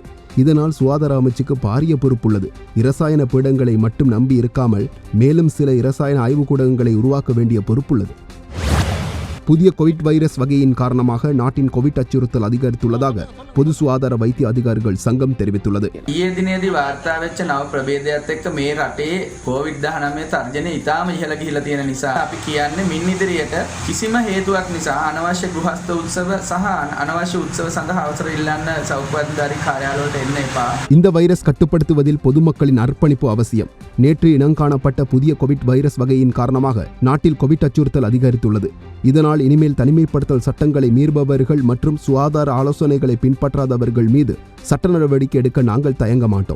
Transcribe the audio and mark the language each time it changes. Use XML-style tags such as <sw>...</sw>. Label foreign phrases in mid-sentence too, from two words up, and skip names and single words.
<ta>இதனால் சுகாதார அமைச்சுக்கு பாரிய பொறுப்புள்ளது. இரசாயன பீடங்களை மட்டும் நம்பி இருக்காமல் மேலும் சில இரசாயன ஆய்வுக்கூடங்களை உருவாக்க வேண்டிய பொறுப்புள்ளது. புதிய கோவிட் வைரஸ் வகையின் காரணமாக நாட்டின் கோவிட் அச்சுறுத்தல் அதிகரித்துள்ளதாக பொது சுகாதார வைத்திய அதிகாரிகள் சங்கம் தெரிவித்துள்ளது.</ta> <si>ඊයේ දිනේදී වාර්තා වෙච්ච නව ප්‍රභේදයත් එක්ක මේ රටේ COVID-19 තර්ජනය ඉතාම ඉහළ ගිහිලා තියෙන නිසා අපි කියන්නේ මින් ඉදිරියට කිසිම හේතුවක් නිසා අනවශ්‍ය ගෘහස්ත උත්සව සහ අනවශ්‍ය උත්සව සඳහා අවසර ඉල්ලන්න සෞඛ්‍ය කාර්යාලවලට එන්න එපා.</si> <ta>இந்த வைரஸ் கட்டுப்படுத்துவதில் பொதுமக்களின் அர்ப்பணிப்பு அவசியம். நேற்று இனங்காணப்பட்ட புதிய கோவிட் வைரஸ் வகையின் காரணமாக நாட்டில் கோவிட் அச்சுறுத்தல் அதிகரித்துள்ளது. இதனால் இனிமேல் தனிமைப்படுத்தல் சட்டங்களை மீறுபவர்கள் மற்றும் சுகாதார ஆலோசனைகளை பின்பற்றாதவர்கள் மீது சட்ட நடவடிக்கை எடுக்க நாங்கள் தயங்க மாட்டோம்.</ta>